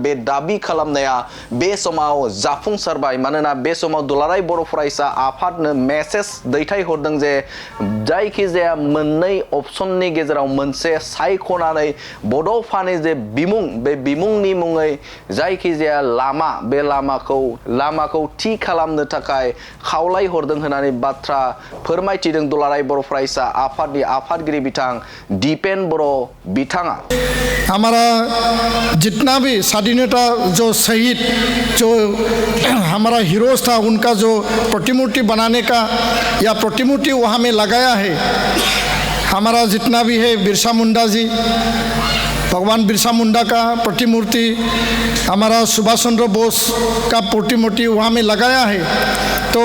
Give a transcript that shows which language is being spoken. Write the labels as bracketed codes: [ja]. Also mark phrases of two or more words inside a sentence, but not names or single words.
[brx] बे दाबि खालामनाया बे समाव जाफुंसारबाय मानोना बे समाव दुलाराय बर' फरायसा आफादनो मेसेज दैथायहरदों जे जायखिजाया मोननै अपसननि गेजेराव मोनसे सायख'नानै बड'फानि जे बिमुं बे बिमुंनि मुङै जायखिजाया लामा बे लामाखौ थि खालामनो थाखाय खावलायहरदों होननानै बाथ्रा फोरमायथिदों दुलाराय बर' फरायसा आफादनि आफादगिरि बिथां दिपेन बर' बिथाङा [hi] हमारा जितना भी स्वाधीनता जो शहीद जो हमारा हीरोज था उनका जो प्रतिमूर्ति बनाने का या प्रतिमूर्ति वहाँ में लगाया है हमारा जितना भी है बिरसा मुंडा जी भगवान बिरसा मुंडा का प्रतिमूर्ति हमारा सुभाष चंद्र बोस का प्रतिमूर्ति वहाँ में लगाया है तो